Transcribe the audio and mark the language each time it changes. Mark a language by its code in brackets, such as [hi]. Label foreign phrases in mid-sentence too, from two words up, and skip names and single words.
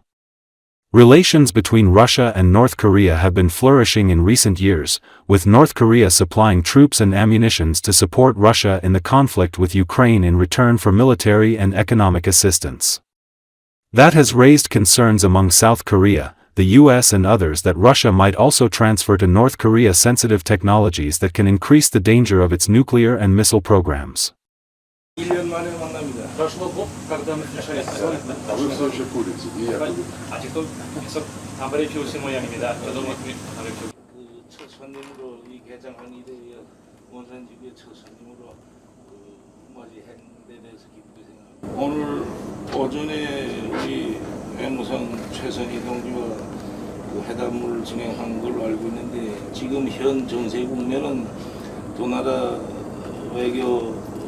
[en] Relations between Russia and North Korea have been flourishing in recent years, with North Korea supplying troops and ammunitions to support Russia in the conflict with Ukraine in return for military and economic assistance. That has raised concerns among South Korea, the US and others that Russia might also transfer to North Korea sensitive technologies that can increase the danger of its nuclear and missile programs. [ru] Прошло год, когда мы встречались с вами. Вы все еще курите, и я курю. [ko] 아직도 계속 담배를 피우신 모양입니다. 저도 담배 피우고. 처선님으로 이 개장한 이래에 원산 지구의 처선님으로 맞이한 데 대해서 기쁘게 생각합니다. 오늘 오전에 우리 외무성 최선희 동지와 그 회담을 진행한 걸로 알고 있는데 지금 현 정세 국면은 두 나라 외교